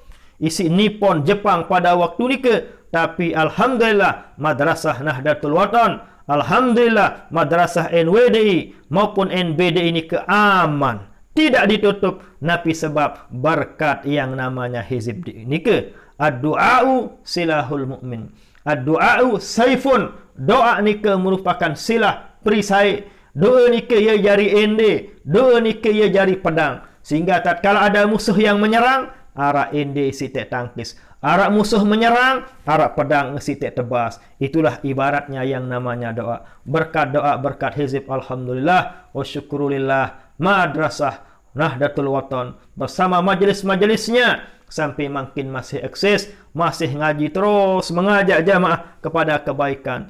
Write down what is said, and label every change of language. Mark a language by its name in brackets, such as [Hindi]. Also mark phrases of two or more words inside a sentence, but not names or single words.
[Indonesian] Isi Nippon Jepang pada waktu tapi alhamdulillah madrasah Nahdlatul Watan, alhamdulillah madrasah NWDI maupun NBDI ini aman, tidak ditutup, napi sebab berkat yang namanya hizib ini [Arabic] الدعاء سلاح المؤمن. الدعاء سيف, [Indonesian] doa ni merupakan silah perisai. [Sasak] Doa ni ia jari ende, doa ni ia jari pedang, [Indonesian] sehingga tatkala ada musuh yang menyerang, [Sasak] arak ende sitek tangkis, arak musuh menyerang, arak pedang sitek tebas. [Indonesian] Itulah ibaratnya yang namanya doa. Berkat doa, berkat hizib [Arabic] الحمد لله والشكر لله, [Indonesian] madrasah Nahdlatul Watan bersama majelis-majelisnya sampai makin masih eksis, masih ngaji terus, mengajak jamaah kepada kebaikan.